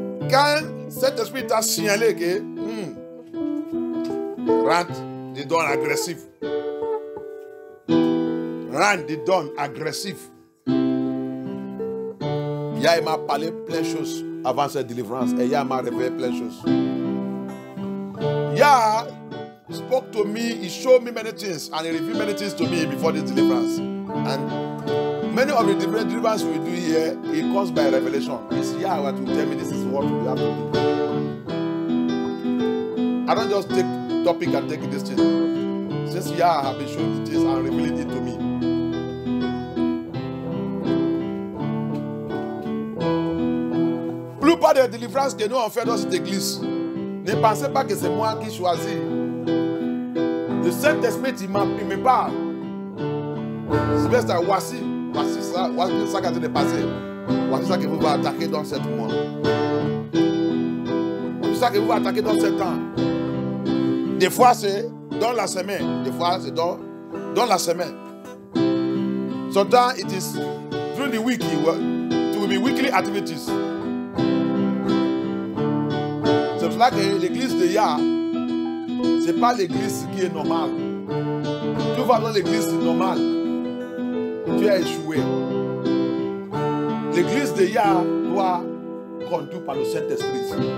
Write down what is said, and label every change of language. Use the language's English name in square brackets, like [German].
[French] Quand cet esprit t'a signalé que rentre des dons agressifs, rentre des dons agressifs, il m'a parlé plein de choses avant cette délivrance et il m'a révélé plein de choses. [English] Yah spoke to me, he showed me many things and he revealed many things to me before this deliverance. And many of the different deliverances we do here, it comes by revelation. It's Yah to tell me this is what we have to do. I don't just take topic and take this thing. Since Yah have been showing the things and revealing it to me. [French] Plupart des délivrances que nous on fait dans cette église, ne pensez pas que c'est moi qui choisis. Le Saint-Esprit, il me parle. C'est voici ça qui a été passé. Voici ça que vous va attaquer dans 7 mois. Voici ça que vous va attaquer dans 7 ans. Des fois, c'est dans la semaine. Des fois, c'est dans la semaine. [English] Sometimes it is during the week. It will be weekly activities. [French] C'est pour cela que l'église de Yah, ce n'est pas l'église qui est normale. Tu vas dans l'église normale, tu as échoué. L'église de Yah doit conduire par le Saint-Esprit.